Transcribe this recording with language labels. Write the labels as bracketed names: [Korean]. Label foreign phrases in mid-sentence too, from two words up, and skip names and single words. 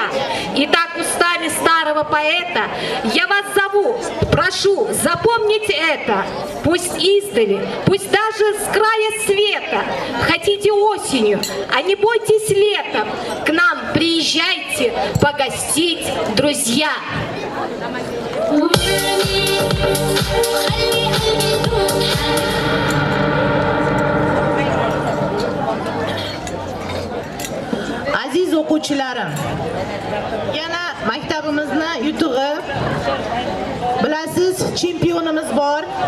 [Russian] И так устами старого поэта я вас зову, прошу, запомните это. Пусть издали, пусть даже с края света, хотите осенью, а не бойтесь летом, к нам приезжайте погостить, друзья. [Uzbek] Aziz o'quvchilarim, yana maktabimizni yutug'i, bilasiz, chempionimiz bor.